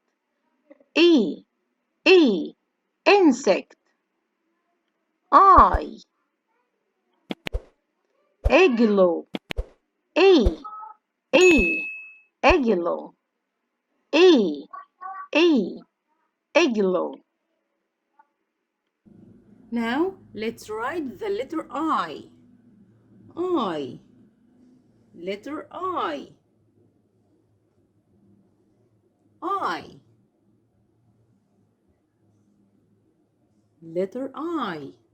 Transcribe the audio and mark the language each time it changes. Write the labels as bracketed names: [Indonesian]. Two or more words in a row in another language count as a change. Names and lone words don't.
[English] E. E. Insect. I. Igloo. E. E. Igloo. E. E. Igloo. Now let's write the letter I. I. Letter I. I. Letter I.